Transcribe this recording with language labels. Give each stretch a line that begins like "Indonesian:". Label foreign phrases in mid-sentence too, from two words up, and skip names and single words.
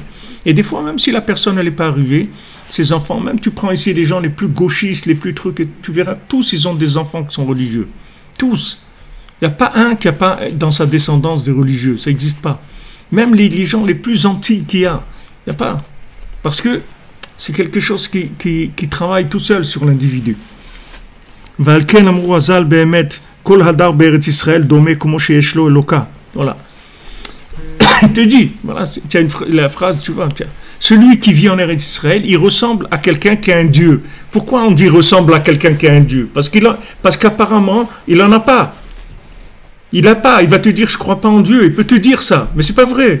French: Et des fois, même si la personne n'est pas arrivée, ses enfants, même tu prends ici les gens les plus gauchistes, les plus trucs, et tu verras, tous ils ont des enfants qui sont religieux. Tous. Il n'y a pas un qui n'a pas dans sa descendance des religieux, ça n'existe pas. Même les gens les plus anti qu'il y a, il n'y a pas. Parce que c'est quelque chose qui travaille tout seul sur l'individu.
Hebrew: ועל כן אמרו הז"ל באמת, כל הדר בארץ ישראל דומה כמו שיש לו אלוקה.
French: Voilà. Il te dit, voilà, tu as la phrase, tu vois, celui qui vit en Eretz Israël, il ressemble à quelqu'un qui a un Dieu. Pourquoi on dit ressemble à quelqu'un qui a un Dieu? Parce qu'apparemment, il n'en a pas. Il n'a pas, il va te dire je ne crois pas en Dieu, il peut te dire ça, mais c'est pas vrai.